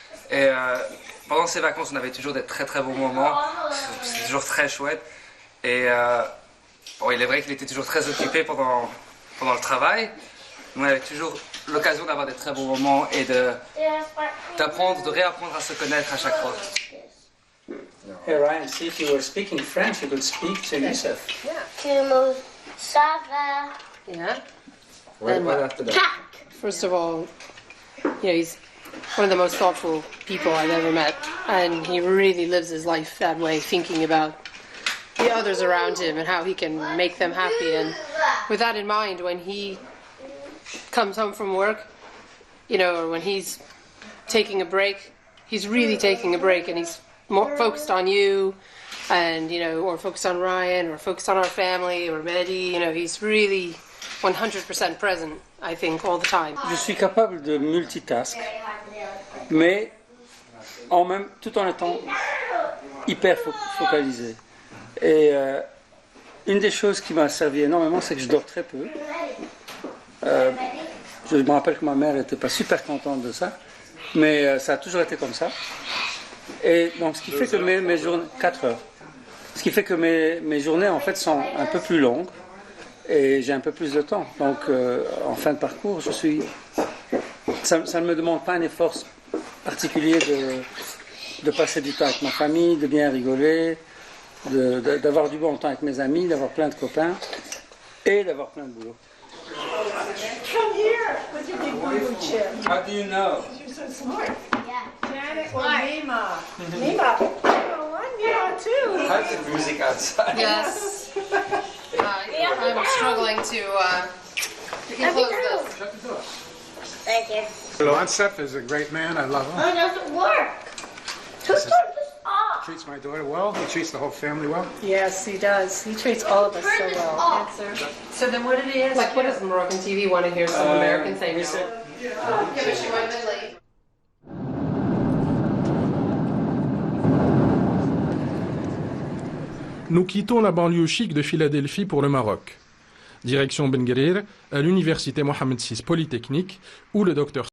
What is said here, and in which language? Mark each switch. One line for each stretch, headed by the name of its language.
French: Et pendant ces vacances, on avait toujours des très très beaux moments. C'était toujours très chouette. Et bon, il est vrai qu'il était toujours très occupé pendant le travail. On avait toujours l'occasion d'avoir des très beaux moments et d'apprendre, de réapprendre à se connaître à chaque fois.
English: Hey Ryan, see if you were speaking French, you could speak to Youssef. Kumo, Sava, Yeah. What after that? First of all, he's one of the most thoughtful people I've ever met, and he really lives his life that way, thinking about the others around him and how he can make them happy. And with that in mind, when he comes home from work, or when he's taking a break, he's really taking a break, and he's more focused on you, and or focused on Ryan, or focused on our family, or Mehdi. He's really 100% present, I think, all the time.
French: Je suis capable de multitask, mais tout en étant hyper focalisé. Et une des choses qui m'a servi énormément, c'est que je dors très peu. Je me rappelle que ma mère n'était pas super contente de ça, mais ça a toujours été comme ça. Et donc, ce qui fait que mes journées, 4 heures, ce qui fait que mes journées en fait sont un peu plus longues et j'ai un peu plus de temps. Donc, en fin de parcours, ça ne me demande pas un effort particulier de passer du temps avec ma famille, de bien rigoler, d'avoir du bon temps avec mes amis, d'avoir plein de copains et d'avoir plein de boulot.
English: Come here with your big blue chip. How do you know? You're so smart. Yeah. Janet or Nima? Nima, yeah, too. How's the music outside? Yes. I'm struggling to close this. Thank you. Lonsef is a great man. I love him. Oh, it doesn't work. Who turned this off? Treats my daughter well. He treats the whole family well. Yes, he does. He treats all of us so well. Answer. So then what did he ask? Like, what does Moroccan TV want to hear some American say? we said- Yeah, but she might have been late.
French: Nous quittons la banlieue chic de Philadelphie pour le Maroc. Direction Ben Guerir, à l'université Mohammed VI Polytechnique, où le docteur